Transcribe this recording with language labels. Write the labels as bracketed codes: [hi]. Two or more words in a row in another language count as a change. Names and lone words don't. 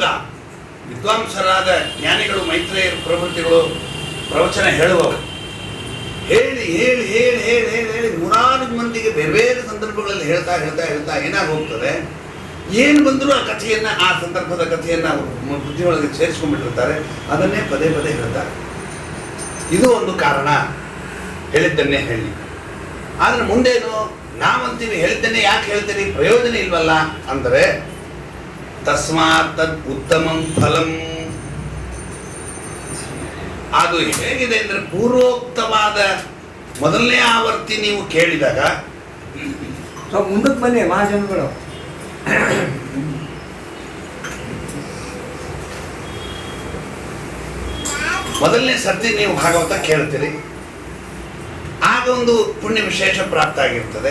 [kn] ವಿದ್ವಾಂಸರಾದ ಜ್ಞಾನಿಗಳು, ಮೈತ್ರೇಯರು, ಪ್ರವೃತ್ತಿಗಳು ಪ್ರವಚನ ಹೇಳುವವರು ಹೇಳಿ ಹೇಳಿ ಹೇಳಿ ಹೇಳಿ ಹೇಳಿ ಹೇಳಿ 100 ಮಂದಿಗೆ ಬೇರೆ ಬೇರೆ ಸಂದರ್ಭಗಳಲ್ಲಿ ಹೇಳ್ತಾ ಹೇಳ್ತಾ ಹೇಳ್ತಾ ಏನಾಗಿ ಹೋಗ್ತದೆ, ಏನು ಬಂದರೂ ಆ ಕಥೆಯನ್ನು, ಆ ಸಂದರ್ಭದ ಕಥೆಯನ್ನು ಅವರು ಬುದ್ಧಿಯೊಳಗೆ ಸೇರಿಸ್ಕೊಂಡ್ಬಿಟ್ಟಿರ್ತಾರೆ. ಅದನ್ನೇ ಪದೇ ಪದೇ ಹೇಳ್ತಾರೆ. ಇದು ಒಂದು ಕಾರಣ, ಹೇಳಿದ್ದನ್ನೇ ಹೇಳಿ. ಆದರೆ ಮುಂದೇನು ನಾವಂತೀವಿ, ಹೇಳಿದ್ದನ್ನೇ ಯಾಕೆ ಹೇಳ್ತೀರಿ, ಪ್ರಯೋಜನ ಇಲ್ವಲ್ಲ ಅಂದರೆ, [sa] ತಸ್ಮಾತ್ ತದ್ ಉತ್ತಮಂ ಫಲಂ. [kn] ಅದು ಹೇಗಿದೆ ಅಂದರೆ, ಪೂರ್ವೋಕ್ತವಾದ ಮೊದಲನೇ ಆವರ್ತಿ ನೀವು ಕೇಳಿದಾಗ ಮುಂದಕ್ಕೆ ಬನ್ನಿ ಮಹಾಜನಗಳು. ಮೊದಲನೇ ಸರ್ತಿ ನೀವು ಭಾಗವತ ಕೇಳ್ತೀರಿ, ಆಗ ಒಂದು ಪುಣ್ಯ ವಿಶೇಷ ಪ್ರಾಪ್ತ ಆಗಿರ್ತದೆ.